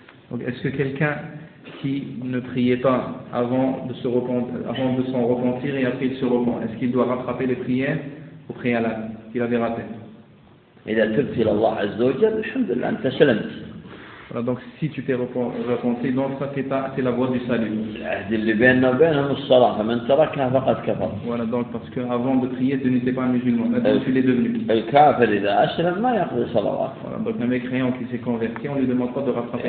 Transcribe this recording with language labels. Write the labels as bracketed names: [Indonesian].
[French] Donc est-ce que quelqu'un qui ne priait pas avant de s'en repentir et après il se repent, est-ce qu'il doit rattraper les prières au préalable qu'il avait raté? [Arabic] إذا تبت إلى الله عز وجل الحمد لله أنت سلمت. [French] Voilà, donc si tu t'es repenti, donc ça c'est la voie du salut. [Arabic] العهد اللي بيننا وبينهم الصلاة فمن تركها فقد كفر. [French] Voilà, donc parce que avant de prier tu n'étais pas musulman, maintenant tu l'es devenu. [Arabic] الكافر إذا أسلم ما يقضي صلواته. [French] Voilà, donc le mécréant qui s'est converti, on lui demande pas de rattraper.